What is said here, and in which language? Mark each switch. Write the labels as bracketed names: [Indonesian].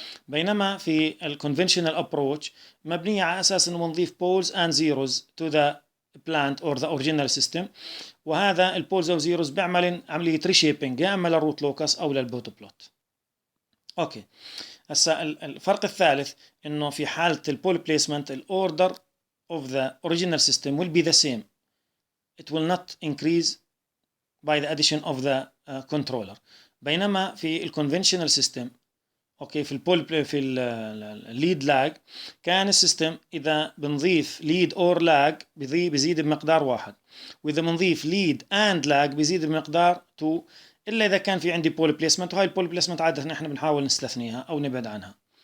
[Arabic] بينما في الconventional approach مبنية على اساس انه بنضيف [English] poles and zeros to the plant or the original system، [Arabic] وهذا البولز او زيروز بيعمل عملية reshaping يا اما للروت لوكس او للبوتو بلوت. اوكي هسا الفرق الثالث انه في حالة البول بليسمنت الاوردر [English] of the original system will be the same. It will not increase by the addition of the controller. [Arabic] بينما في الconventional system اوكي في البول في الليد لاج كان السيستم اذا بنضيف ليد اور لاج بيزيد بمقدار 1، واذا بنضيف ليد اند لاج بيزيد بمقدار 2، الا اذا كان في عندي بول بليسمنت، وهاي البول بليسمنت عاده نحن بنحاول نستثنيها او نبعد عنها.